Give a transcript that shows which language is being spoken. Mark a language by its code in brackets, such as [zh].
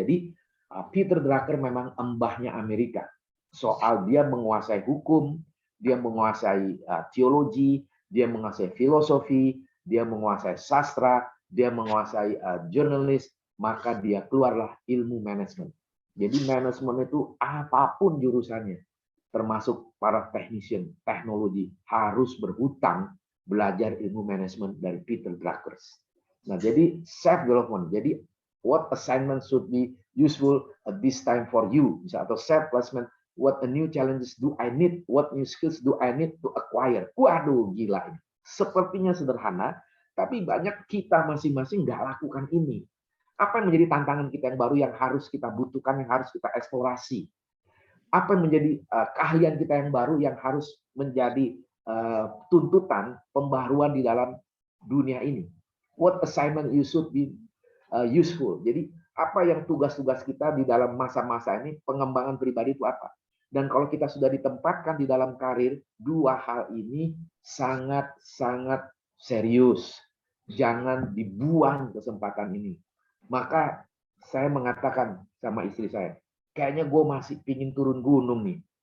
[id] Jadi Peter Drucker memang embahnya Amerika, soal dia menguasai hukum, dia menguasai teologi, dia menguasai filosofi, dia menguasai sastra, dia menguasai jurnalis, maka dia keluarlah ilmu manajemen. Jadi manajemen itu apapun jurusannya, termasuk para technician, teknologi, harus berhutang belajar ilmu manajemen dari Peter Drucker. Nah, jadi self development. [en] Jadi what assignment should be useful at this time for you? Atau self placement, what a new challenges do I need? What new skills do I need to acquire? [id] Waduh, gila ini. Sepertinya sederhana, tapi banyak kita masing-masing nggak lakukan ini. Apa yang menjadi tantangan kita yang baru yang harus kita butuhkan, yang harus kita eksplorasi? Apa yang menjadi keahlian kita yang baru yang harus menjadi tuntutan pembaruan di dalam dunia ini? [en] What assignment you should be useful? [id] Jadi apa yang tugas-tugas kita di dalam masa-masa ini, pengembangan pribadi itu apa? Dan kalau kita sudah ditempatkan di dalam karir, 2 hal ini sangat-sangat serius. Jangan dibuang kesempatan ini. Maka saya mengatakan sama istri saya, kayaknya gue masih pingin turun gunung nih.